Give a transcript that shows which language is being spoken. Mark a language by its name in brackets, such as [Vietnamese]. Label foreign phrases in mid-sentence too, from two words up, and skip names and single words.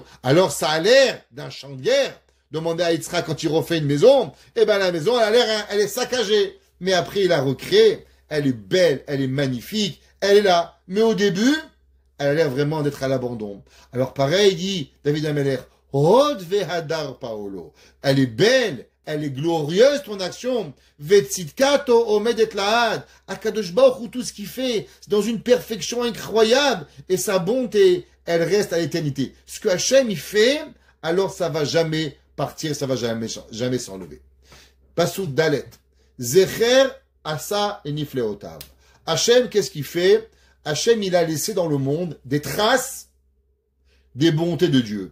[French] Alors, ça a l'air d'un champ de guerre. Demandez à Yitzhak quand il refait une maison, eh ben, la maison, elle est saccagée. Mais après, il la recrée. Elle est belle, elle est magnifique, elle est là. Mais au début, elle a l'air vraiment d'être à l'abandon. Alors, pareil, dit David Ameler, [Hebrew] הוד והדר פעלו. [French] Elle est belle, elle est glorieuse ton action. [Hebrew] וצדקתו עומדת לעד. הקדוש ברוך הוא, [French] tout ce qu'il fait, c'est dans une perfection incroyable. Et sa bonté, elle reste à l'éternité. Ce que Hachem il fait, alors ça va jamais partir, ça va jamais s'enlever. [Hebrew] פסוק ד. זכר עשה את נפלאותיו. [French] Hachem, qu'est-ce qu'il fait? Hachem, il a laissé dans le monde des traces des bontés de Dieu.